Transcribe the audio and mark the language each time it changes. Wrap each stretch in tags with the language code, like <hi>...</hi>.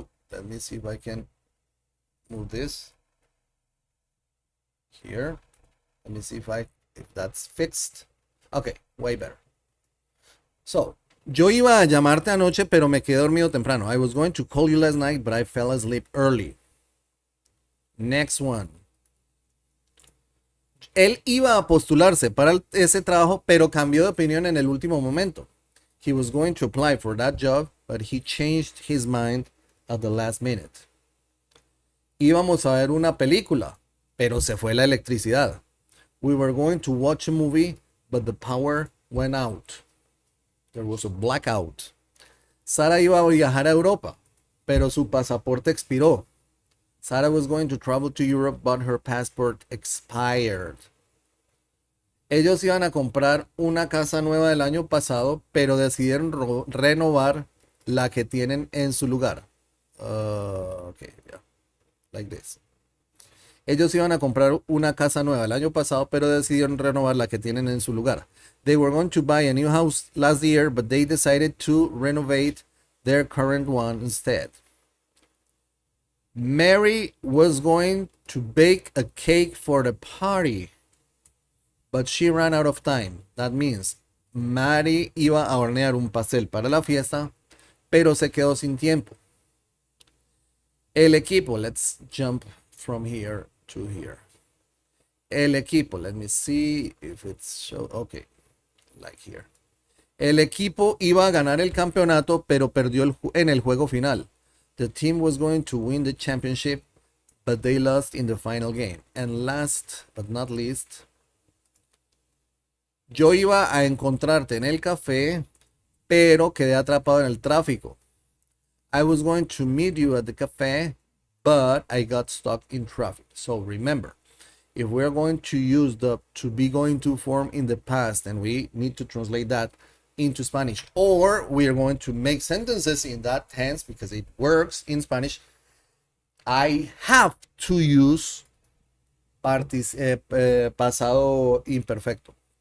<en>Let me see if I can move this here. Let me see if that's fixed. Okay, way better.</en> <es>So, yo iba a llamarte anoche, pero me quedé dormido temprano.</es> <en>I was going to call you last night, but I fell asleep early. Next one.</en> <es>Él iba a postularse para ese trabajo, pero cambió de opinión en el último momento.</es> <en>He was going to apply for that job, but he changed his mind at the last minute.</en> <es>Íbamos a ver una película, pero se fue la electricidad.</es> <en>We were going to watch a movie, but the power went out. There was a blackout.</en> <es>Sara iba a viajar a Europa, pero su pasaporte expiró.</es> <en>Sarah was going to travel to Europe, but her passport expired.</en> <es>Ellos iban a comprar una casa nueva del año pasado, pero decidieron renovar la que tienen en su lugar.</es> <en>Okay, yeah. Like this.</en> <es>Ellos iban a comprar una casa nueva el año pasado, pero decidieron renovar la que tienen en su lugar.</es> <en>They were going to buy a new house last year, but they decided to renovate their current one instead. Mary was going to bake a cake for the party, but she ran out of time. That means</en> <es>Mary iba a hornear un pastel para la fiesta, pero se quedó sin tiempo. El equipo,</es> <en>let's jump from here to here.</en> <es>El equipo,</es> <en>let me see if it's show. Okay, like here.</en> <es>El equipo iba a ganar el campeonato, pero perdió en el juego final.</es> <en>The team was going to win the championship, but they lost in the final game. And last but not least,</en> <es>Yo iba a encontrarte en el café, pero quedé atrapado en el tráfico.</es> <en>I was going to meet you at the cafe, but I got stuck in traffic. So remember, if we're going to use the to be going to form in the past and we need to translate that into Spanish, or we are going to make sentences in that tense because it works in Spanish, I have to use pasado imperfecto.</en>